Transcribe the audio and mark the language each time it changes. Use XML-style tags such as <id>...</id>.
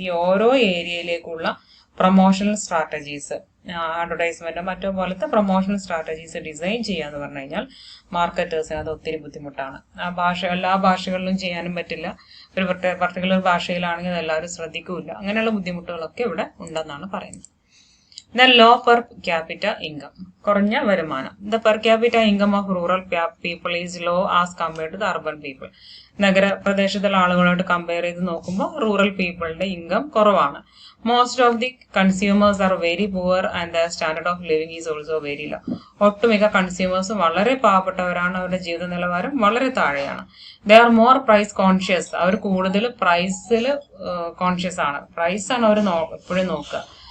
<ml>ഈ ഓരോ ഏരിയയിലേക്കുള്ള promotional strategies, അഡ്വർടൈസ്മെന്റോ മറ്റോ പോലത്തെ പ്രൊമോഷണൽ സ്ട്രാറ്റജീസ് ഡിസൈൻ ചെയ്യാന്ന് പറഞ്ഞു കഴിഞ്ഞാൽ മാർക്കറ്റേഴ്സിന് അത് ഒത്തിരി ബുദ്ധിമുട്ടാണ്. ആ ഭാഷ എല്ലാ ഭാഷകളിലും ചെയ്യാനും പറ്റില്ല. ഒരു പർട്ടിക്കുലർ ഭാഷയിലാണെങ്കിൽ അതെല്ലാവരും ശ്രദ്ധിക്കൂല. അങ്ങനെയുള്ള ബുദ്ധിമുട്ടുകളൊക്കെ ഇവിടെ ഉണ്ടെന്നാണ് പറയുന്നത്.</ml> <en>Then low per capita income,</en> <ml>കുറഞ്ഞ വരുമാനം.</ml> <en>The per capita income of rural people is low as compared to the urban people.</en> <ml>നഗരപ്രദേശത്തുള്ള ആളുകളോട് കമ്പയർ ചെയ്ത് നോക്കുമ്പോൾ റൂറൽ പീപ്പിളിന്റെ ഇൻകം കുറവാണ്.</ml> <en>Most of the consumers are very poor and the standard of living is also very low.</en> <ml>ഒട്ടുമിക്ക കൺസ്യൂമേഴ്സും വളരെ പാവപ്പെട്ടവരാണ്, അവരുടെ ജീവിത നിലവാരം വളരെ താഴെയാണ്.</ml> <en>they are more price conscious,</en> <ml>അവർ കൂടുതൽ പ്രൈസിൽ കോൺഷ്യസ് ആണ്, പ്രൈസ് ആണ് അവർ എപ്പോഴും നോക്കുക.</ml>